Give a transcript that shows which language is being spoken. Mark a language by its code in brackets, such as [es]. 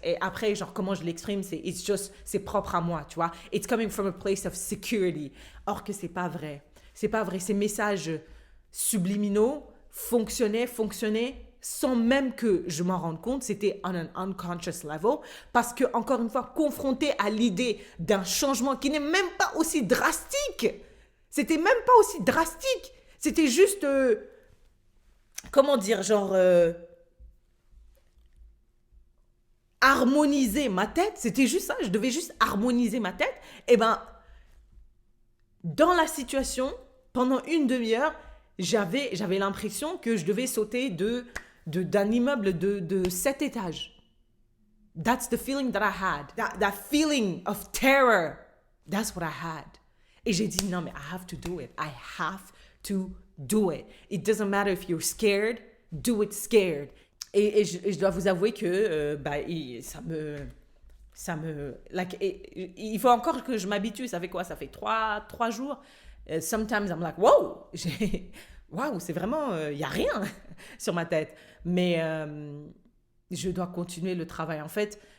[fr] Et après, genre, comment je l'exprime, c'est propre à moi, tu vois. [en] It's coming from a place of security. [fr] Or que c'est pas vrai. C'est pas vrai. Ces messages subliminaux fonctionnaient sans même que je m'en rende compte. C'était [en] on an unconscious level. [fr] Parce que, encore une fois, confronté à l'idée d'un changement qui n'est même pas aussi drastique. C'était même pas aussi drastique. C'était juste, comment dire, genre... harmoniser ma tête, c'était juste ça, je devais juste harmoniser ma tête, et ben, dans la situation, pendant une demi-heure, j'avais l'impression que je devais sauter d'un immeuble de 7 étages. [en] That's the feeling that I had. That feeling of terror, that's what I had. [fr] Et j'ai dit, non, mais [en] I have to do it. I have to do it. It doesn't matter if you're scared, do it scared. [fr] Et je dois vous avouer que il faut encore que je m'habitue. Ça fait quoi? Ça fait 3 jours. [en] Sometimes I'm like, wow! Wow, [fr] c'est vraiment... Il n'y a rien sur ma tête. Mais je dois continuer le travail. En fait,